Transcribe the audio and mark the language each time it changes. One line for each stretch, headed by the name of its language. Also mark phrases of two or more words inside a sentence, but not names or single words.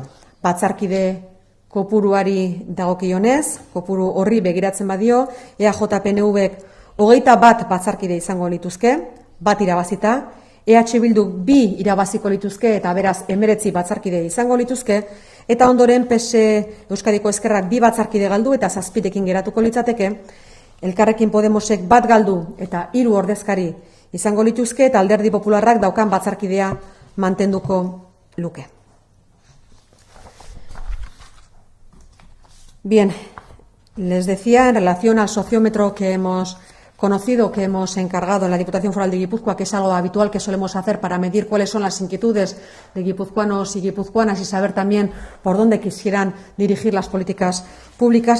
Basque: Batzarkide kopuruari dagokionez, kopuru horri begiratzen badio, EAJ-PNVek 21 batzarkide izango lituzke, bat irabazita, EH Bildu 2 irabaziko lituzke eta beraz 19 batzarkide izango lituzke, eta ondoren PS Euskadiko Ezkerrak 2 batzarkide galdu eta 7ekin geratuko litzateke, Elkarrekin Podemosek 1 galdu eta 3 ordezkari izango lituzke, eta Alderdi Popularrak daukan batzarkidea mantenduko luke.
Spanish: Bien, les decía en relación al sociómetro que hemos conocido, que hemos encargado en la Diputación Foral de Guipúzcoa, que es algo habitual que solemos hacer para medir cuáles son las inquietudes de guipuzcoanos y guipuzcoanas y saber también por dónde quisieran dirigir las políticas públicas.